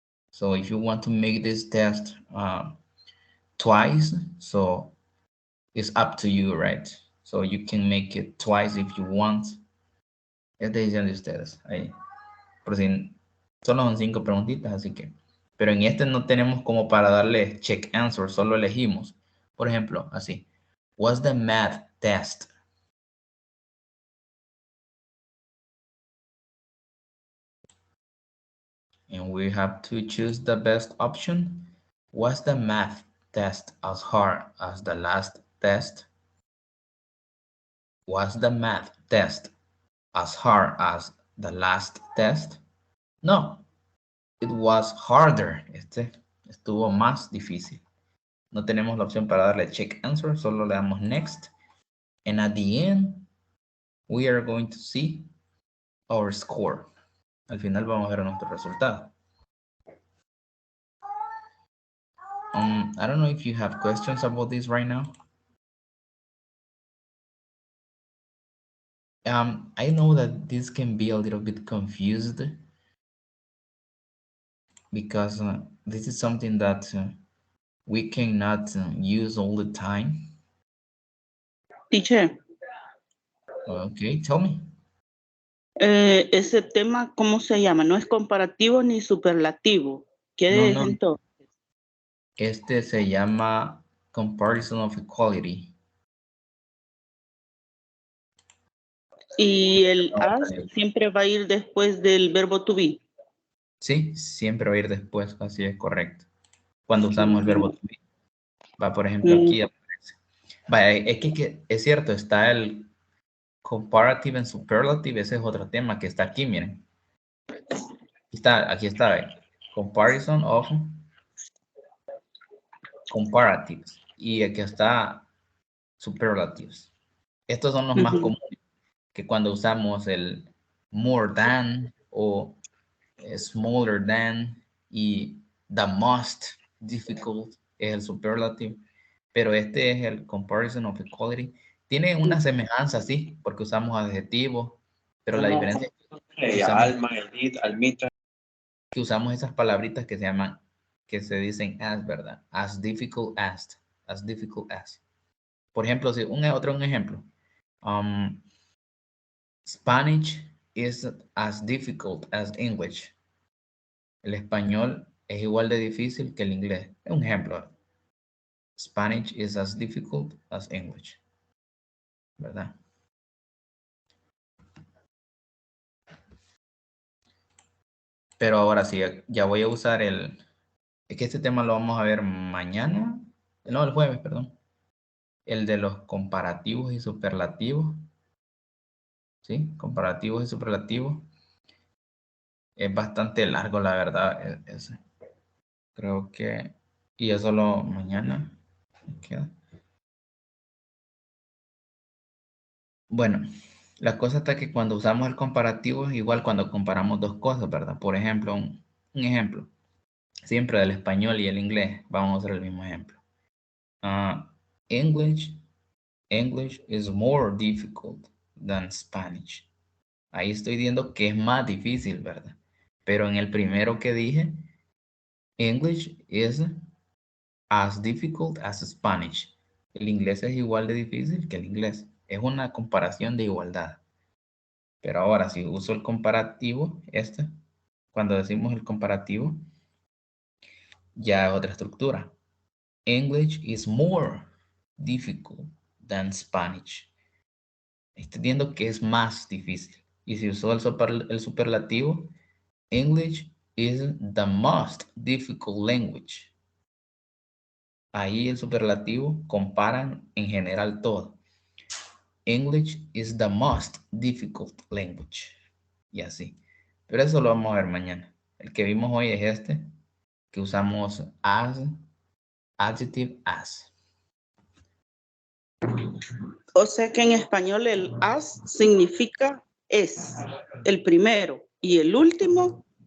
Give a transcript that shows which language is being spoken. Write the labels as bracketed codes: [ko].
[en] So if you want to make this test twice, so it's up to you, right? So you can make it twice if you want. [es] Es decisión de ustedes. Ahí. Por si solo son 5 preguntitas, así que. Pero en este no tenemos como para darle check answer, solo elegimos. Por ejemplo, así. [en] What's the math test? And we have to choose the best option. Was the math test as hard as the last test? Was the math test as hard as the last test? No, it was harder. [es] Este estuvo más difícil. No tenemos la opción para darle check answer, solo le damos next. [en] And at the end, we are going to see our score. [es] Al final vamos a ver nuestro resultado. [en] I don't know if you have questions about this right now. I know that this can be a little bit confused because this is something that we cannot use all the time. Teacher, Okay, tell me. [es] ese tema, ¿cómo se llama? No es comparativo ni superlativo. ¿Qué No, es no. entonces? Este se llama comparison of equality. Y el as siempre va a ir después del verbo to be. Sí, siempre va a ir después, así es correcto. Cuando usamos el verbo to be. Va, por ejemplo, aquí aparece. Va, es que es cierto, está el comparative and superlative, ese es otro tema que está aquí, miren. Aquí está, ¿ve? [en] Comparison of comparatives. [es] Y aquí está superlatives. Estos son los más comunes, que cuando usamos el more than o smaller than y the most difficult es el superlative, pero este es el comparison of equality. Tiene una semejanza, sí, porque usamos adjetivos, pero la diferencia es que usamos esas palabritas que se llaman, que se dicen as, ¿verdad? [en] As difficult as, as difficult as. [es] Por ejemplo, si un ejemplo. [en] Spanish is as difficult as English. [es] El español es igual de difícil que el inglés. Un ejemplo. [en] Spanish is as difficult as English. [es] ¿Verdad? Pero ahora sí, ya voy a usar el... Es que este tema lo vamos a ver mañana. No, el jueves, perdón. El de los comparativos y superlativos. ¿Sí? Comparativos y superlativos. Es bastante largo, la verdad. Creo que... Y eso lo mañana. Queda. Bueno, la cosa está que cuando usamos el comparativo es igual cuando comparamos dos cosas, ¿verdad? Por ejemplo, un ejemplo. Siempre del español y el inglés. Vamos a usar el mismo ejemplo. [en] English is more difficult than Spanish. [es] Ahí estoy diciendo que es más difícil, ¿verdad? Pero en el primero que dije, [en] English is as difficult as Spanish. [es] El inglés es igual de difícil que el inglés. Es una comparación de igualdad. Pero ahora si uso el comparativo, cuando decimos el comparativo, ya es otra estructura. [en] English is more difficult than Spanish. [es] Estoy viendo que es más difícil. Y si usó el superlativo, [en] English is the most difficult language. [es] Ahí el superlativo comparan en general todo. [en] English is the most difficult language. [es] Y así. Pero eso lo vamos a ver mañana. El que vimos hoy es este, que usamos as, adjective as. O sea que en español el as significa es, el primero y el último.